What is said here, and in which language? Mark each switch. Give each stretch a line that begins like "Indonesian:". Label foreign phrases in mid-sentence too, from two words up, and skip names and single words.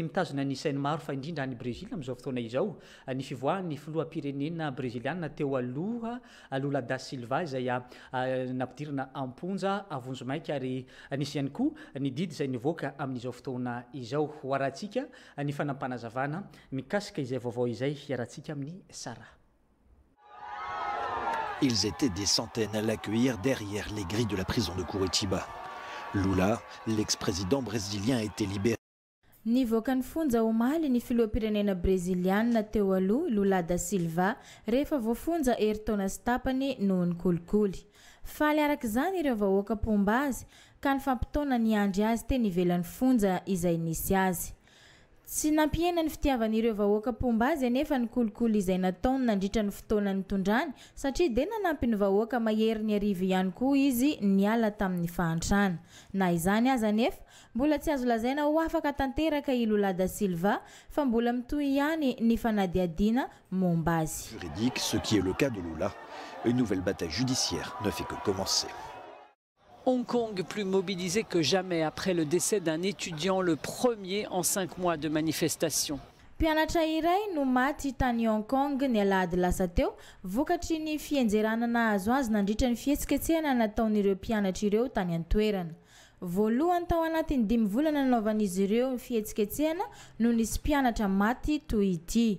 Malagasy: mitazona ny sainy maro fa indrindra any Brezila amin'izao fotoana izao ny fivoahan'ny filoha-pirenena breziliana teo aloha Lula da Silva izay nampidirana amponja avonjomaika ary nisy ihany koa ny didy izay nivoaka amin'izao fotoana izao hoarantsika ny fanampanazavana mikasika izay vaovao izay hiarantsika amin'ny Sara.
French: Ils étaient des centaines à l'accueillir derrière les grilles de la prison de Curitiba. Lula, l'ex-président brésilien, a été libéré.
Malagasy: Nivoaka ny fonja omaly ny filoha-pirenena breziliana teo aloha Lula da Silva rehefa voafonja eritaona sy tapany noho ny kolikoly. Faly arak'izany ireo vahoaka pomba azy ka ny fampitaona ny andry azy teny ivelan'ny fonja izay nisy azy. Tsy nampiena ny fitiavan'ireo vahoaka pomba azy anefa ny kolikoly izay nataony nandritra ny fotoana nitondrany satria dia nanampy ny vahoaka mahery ny arivo ihany koa izy niala tamin'ny fahantrana. Na izany aza anefa mbola tsy azo lazaina ho afaka tanteraka i Lula da Silva fa mbola mitohy ihany ny fanadiadiana momba azy.
French: Juridique, ce qui est le cas de Lula, une nouvelle bataille judiciaire ne fait que commencer. Hong Kong plus mobilisé que jamais après le décès d'un étudiant, le premier en 5 mois de manifestation.
Malagasy: Mpianatra iray no maty tany Hong Kong ny alahady lasa teo vokatry ny fienjeranana azo azy nandritra ny fihetsiketsehana nataon'ireo mpianatra ireo tany an-toerana. Voalohany tao anatin'ny 5 volana nanaovan'izy ireo ny fihetsiketsehana no nisy mpianatra maty toy ity.